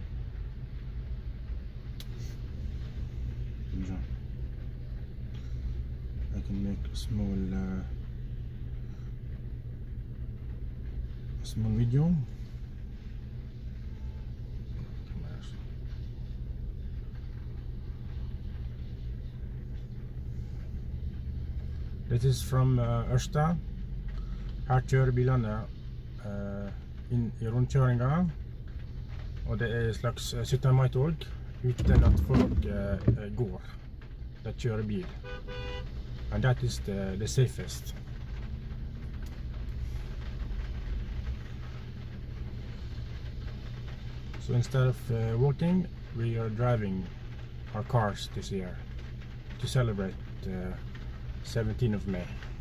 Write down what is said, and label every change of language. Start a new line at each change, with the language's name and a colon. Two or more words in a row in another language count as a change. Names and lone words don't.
English: I can make a small video. This is from Ørsta.
Norwegian: Her kjører bilene inn i rundkjøringa, og det er et slags 17. mai-tog uten at folk går. De kjører bil.
English: And that is the safest. So instead of walking, we are driving our cars this year to celebrate 17th of May.